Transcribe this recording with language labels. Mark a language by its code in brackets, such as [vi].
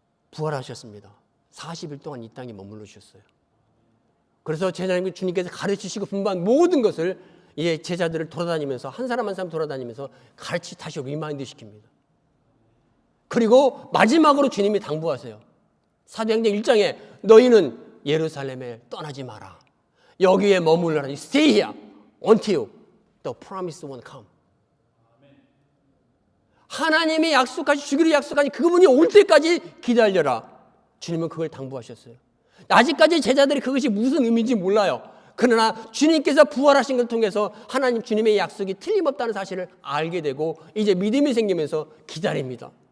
[ko] 부활하셨습니다. 40일 동안 이 땅에 머물러 주셨어요. 그래서 제자님이 주님께서 가르치시고 분부한 모든 것을 이제 제자들을 돌아다니면서 한 사람 한 사람 돌아다니면서 다시 리마인드 시킵니다. 그리고 마지막으로 주님이 당부하세요. 사도행전 1장에 너희는 예루살렘에 떠나지 마라. 여기에 머물러라. [en] Stay here until the promised one come. [ko] 하나님이 주기로 약속하신 그분이 올 때까지 기다려라. 주님은 그걸 당부하셨어요. 아직까지 제자들이 그것이 무슨 의미인지 몰라요. 그러나 주님께서 부활하신 것을 통해서 하나님 주님의 약속이 틀림없다는 사실을 알게 되고 이제 믿음이 생기면서 기다립니다.